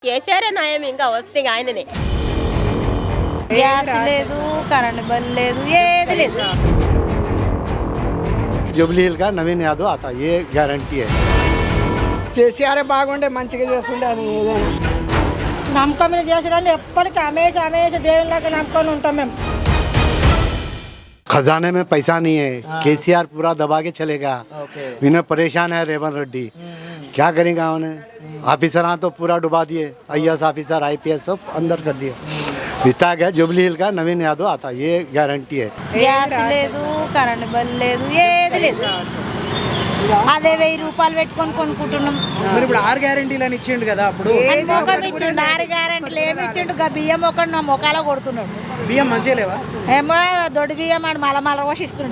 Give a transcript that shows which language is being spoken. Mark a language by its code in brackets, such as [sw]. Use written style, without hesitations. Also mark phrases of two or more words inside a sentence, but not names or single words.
[te] కేసీఆర్ నయం ఇంకా వస్తే ఆయననే. గ్యాస్ లేదు, కరెంట్ బిల్ లేదు, ఏది లేదు. [hi] जुबली हिल का नवीन यादव आता ये गारंटी है. [te] కేసీఆర్ బాగుండే మంచిగా చేస్తుండే అని ఏదైనా నమ్మకం మీద చేసిరండి ఎప్పటికీ అమేష దేవుళ్ళకి నమ్ముకొని ఉంటాం మేము. [hi] खजाने में पैसा नहीं है. केसीआर पूरा दबा के चलेगा. इन्हें परेशान है रेवंत रेड्डी. क्या करेंगे उन्हें? ऑफिसर तो पूरा डुबा दिए. IAS ऑफिसर IPS सब अंदर कर दिए. बीता गया. जुबली हिल का नवीन यादव आता ये गारंटी है. [te] గ్యాస్ లేదు, కరెంట్ బిల్ లేదు, ఏది లేదు. అదే 1000 రూపాయలు పెట్టుకొని కొనుక్కుంటున్నాం. మరి ఇప్పుడు 6 గ్యారెంటీలు అని ఇచ్చిండు కదా, అప్పుడు మొఖం ఇచ్చిండు, 6 గ్యారెంటీలు ఏమి ఇచ్చిండు? బియ్యం ఒకటి నా మొఖాల కొడుతున్నాడు. బియ్యం మంచిగా లేవా? ఏమో దొడ్డు బియ్యం అని మల పోషిస్తుండే.